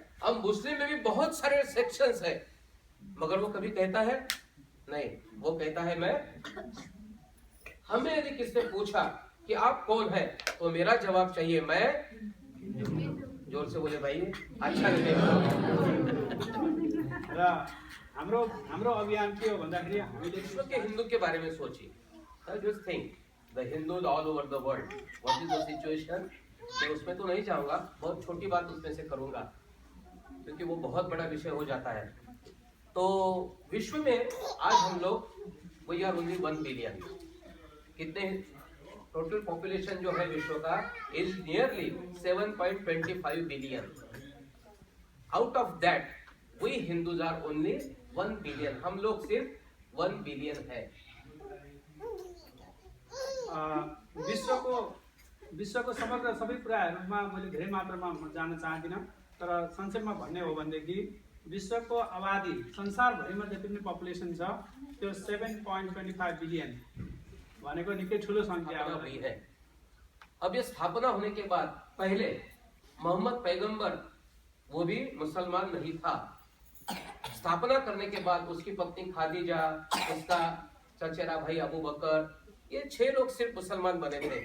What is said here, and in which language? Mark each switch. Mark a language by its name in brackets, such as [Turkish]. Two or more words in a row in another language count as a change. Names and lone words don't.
[Hindi] अब मुस्लिम में भी बहुत सारे सेक्शंस है, मगर वो कभी कहता है नहीं, वो कहता है मैं। हमें यदि किसने पूछा कि आप कौन है, तो मेरा जवाब चाहिए मैं। जोर से बोले भाई, अच्छा नहीं [Nepali] हाम्रो हाम्रो अभियान के हो भन्दाखेरि हामीले [Hindi] विश्व के हिंदू के बारे में सोचिए। [English] Just think the Hindus all over the world, what is the situation. [Hindi] मैं उसमें तो नहीं जाऊंगा, बहुत छोटी बात उसमें से करूंगा क्योंकि वो बहुत बड़ा विषय हो जाता है। तो विश्व में आज हम लोग [English] we are only 1 billion. [Hindi] कितने [English] total population [Hindi] जो है विश्व का [English] is nearly 7.25 billion. Out of that we Hindus are only 1 billion. [Hindi] हम लोग सिर्फ 1 बिलियन है। [Nepali] विश्वको समग्र सबै कुराहरूमा मैले धेरै मात्रामा जान चाहदिनँ, तर संक्षेपमा भन्ने हो भनेदेखि विश्वको आबादी संसारभरिमा जति पनि पपुलेसन छ त्यो 7.25 बिलियन भनेको निकै ठुलो संख्या [Hindi] हुई है। अब ये स्थापना होने के बाद पहले मोहम्मद पैगंबर वो भी मुसलमान नहीं था। स्थापना करने के बाद उसकी पत्नी खादीजा, उसका चचेरा भाई अबू बकर, ये 6 लोग सिर्फ मुसलमान बने थे।